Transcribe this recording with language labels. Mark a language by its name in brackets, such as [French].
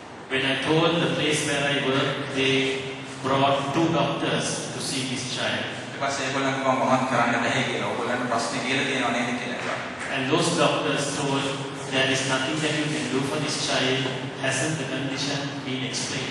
[English] When I told the place where I work, they brought 2 doctors to see this child. [Sinhala] ඊට පස්සේ ඒගොල්ලෝ කිව්වා මොනවද කරන්න බැහැ කියලා. ඕගොල්ලන්ට ප්‍රශ්න කියලා තියෙනව නේද කියලා. [English] And those doctors told, there is nothing that you can do for this child. Hasn't the condition been explained?